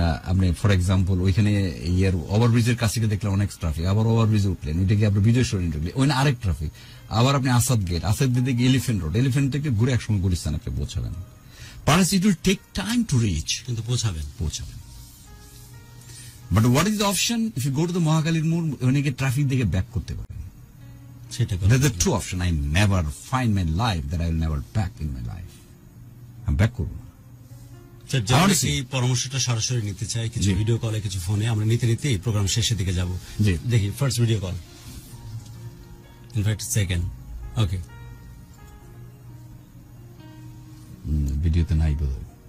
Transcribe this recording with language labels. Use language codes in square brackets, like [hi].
[bn] আপনি for example ওইখানে ইয়ার ওভারব্রিজের কাছে গিয়ে দেখলেন অনেক ট্রাফিক, আবার ওভারব্রিজে উঠলেন, ওইটা কি আপনার বিজয় সরণি ঢুকলেন, ওইখানে আরেক ট্রাফিক, আবার আপনি আসাদ গেট থেকে এলিফেন্ট রোড, এলিফেন্ট থেকে ঘুরে একসঙ্গে গুলিস্তান আপনি পৌঁছাবেন। [en] perhaps it will take time to reach, [bn] কিন্তু পৌঁছাবেন। [en] But what is the option? If you go to the [bn] মহাকালীর মোড়, ওখানে গিয়ে ট্রাফিক দেখে ব্যাক করতে পারেন। সেটা [en] That's the true option. I never find my life that I will never back in my life. I'm back [bn] করব। যারা এই পরামর্শটা সরাসরি নিতে চাই, কিছু ভিডিও কলে, কিছু ফোনে, আমরা নিতে এই প্রোগ্রাম শেষের দিকে যাব। দেখি first video call, in fact second. ওকে, ভিডিওতে নাই বোধহয়।